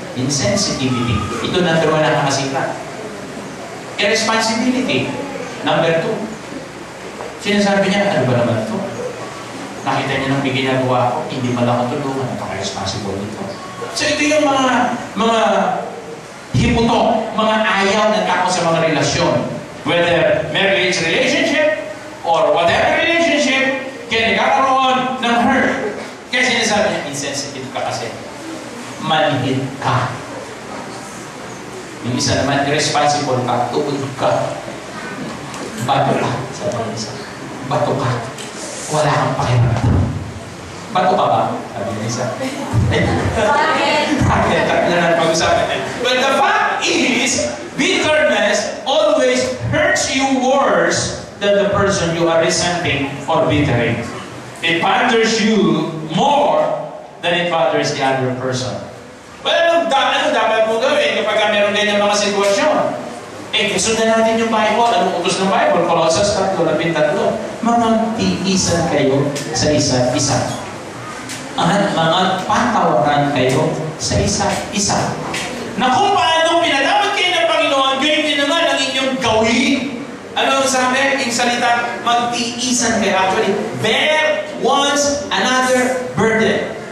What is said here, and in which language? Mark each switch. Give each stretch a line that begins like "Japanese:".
English: Insensitivity. Ito number one
Filipino: na nakasikat.
English: Irresponsibility. Number two.
Filipino: Sinasabi niya, ano ba naman ito? Nakita niya nang may ginagawa ko, hindi man lang tulungan, napaka-responsible nito. So ito yung mga himutok, mga ayaw ng tao sa mga relasyon.
English: Whether marriage relationship or whatever relationship,
Filipino: kaya nagkakaroon ng
English: hurt.
Filipino: Kaya sinasabi niya, insensitive ka kasi. Manhid ka. Yung isa naman, irresponsible ka, tuod ka. Bato ka. Sabi niya isa. Bato ka. Wala kang pakiramdam. Bato ka ba? Sabi niya isa. Bakit? Tapos na pag-usapan niya.
English: But the fact is, bitterness always hurts you worse than the person you are resenting or bittering. It bothers you more than it bothers the other person.
Filipino: Well, ano dapat mo gawin kapag meron ganyan mga sitwasyon? Sundan natin yung Bible. Anong utos ng Bible? Colossus 3:13. Magtiisan kayo sa isa't isa. At magpatawaran kayo sa isa't isa. Na kung paano pinatawad kayo ng Panginoon, gayon din naman ang inyong gawin. Ano ang sabi? Yung salita, magtiisan kayo.
English: Actually, bear one's another burden.